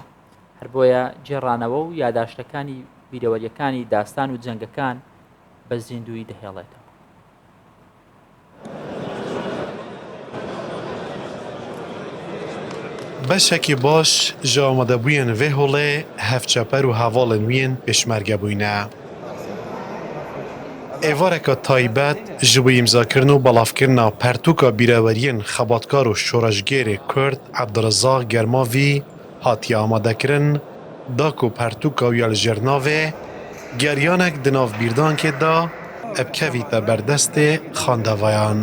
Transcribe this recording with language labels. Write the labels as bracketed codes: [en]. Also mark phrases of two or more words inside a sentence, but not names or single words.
[ckb] هەر بۆیە جێڕانەوە و یادداشتەکانی بیرەوەریەکانی داستان و جەنگەکان بە زیندوی دەهێڵێتەوە. بەشێکی باش ژە ئامادەبوویان [ku] vê holê hevçeper û hevalên wî yên pêşmerge bûyne. Êvareka taybet ji bo îmzakirin û belavkirina pertûka bîreweriyên xebatkar û şoreşgerê Kurd Abdurrezzaq Germavî hatiye amadekirin da ku pertûka wî li jêrnavê geriyanek di nav bîrdankê da ev kevîte berdestê xandevayan.